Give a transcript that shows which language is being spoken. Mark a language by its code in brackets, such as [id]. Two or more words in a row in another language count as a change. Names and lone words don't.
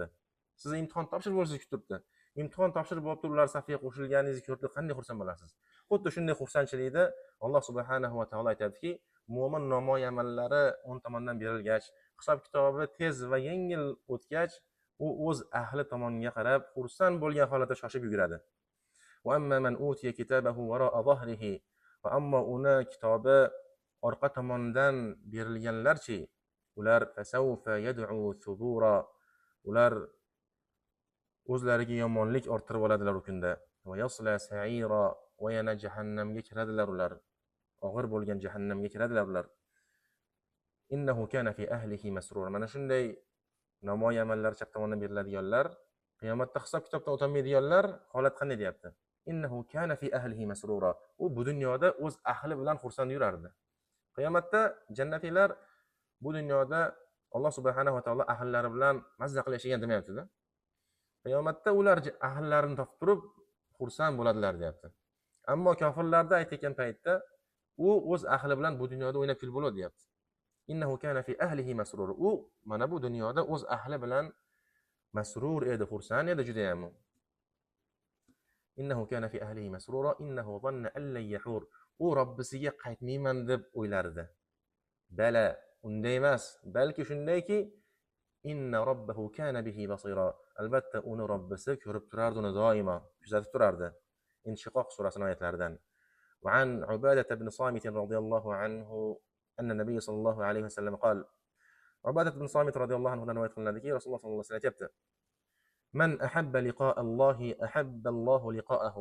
[uz] Siz imtihon topshirib bo'lsangiz kutib turibdi. Imtihon topshirib bo'lib turib, ular safiga qo'shilganingizni ko'rib qanday xursand bo'lasiz? Xuddi shunday xursandchilikda Alloh [ar] سبحانه وتعالى [uz] aytadiki, mo'min namoyi amallari o'ng tomondan berilgach, hisob kitobi tez va yengil o'tgach, u o'z ahli tomoniga qarab xursand bo'lgan holatda shoshib yuguradi. [ar] وأما من أوتي كتابه وراء ظهره. [uz] Va ammo uni kitobi orqa tomonidan berilganlarchi, ular [ar] فسوف يدعو ثبورا. [uz] Ular o'zlariga yomonlik orttirib oladilar u kunda. [ar] ويصلى سعيرا. [uz] Va yana jahannamga kiradilar ular. Og'ir bo'lgan jahannamga kiradilar ular. [ar] إنه كان في أهله مسرورا. [uz] Mana shunday namoyi amallar chap tomonidan beriladiganlar, qiyomatda hisob kitobdan o'tolmaydiganlar holat qanday deyapti? [ar] إنه كان في أهله مسرورا. [uz] U bu dunyoda o'z ahli bilan xursand yurardi. Qiyomatda jannatiylar bu dunyoda Alloh [ar] سبحانه وتعالى [uz] ahllari bilan mazza qilib yashagan demayapti-da. Qiyomatda ular ahillarini topib turib xursand bo'ladilar deyapti. Ammo kofirlarda aytgan paytda u o'z ahli bilan bu dunyoda o'ynab kulib bo'ladi deyapti. [ar] إنه كان في أهله مسرور. [uz] U mana bu dunyoda o'z ahli bilan masrur edi, xursand edi juda ham. [ar] إنه كان في أهله مسرورا إنه ظن أن لن يحور. [uz] U Robbisiga qaytmayman deb o'ylardi. Bala, unday emas, balki shundayki, [ar] إن ربه كان به بصيرا. [uz] Albatta uni Robbisi ko'rib turardi, uni doimo kuzatib turardi. Inshiqoq surasining oyatlaridan. [ar] وعن عبادة بن الصامت رضي الله عنه أن النبي صلى الله عليه وسلم قال. [uz] Ubadah ibn Samit [ar] رضي الله عنه [uz] dan rivoyat qilinadiki, Rasululloh [ar] صلى الله عليه وسلم [uz] aytibdi: [ar] "من أحب لقاء الله أحب الله لقاءه."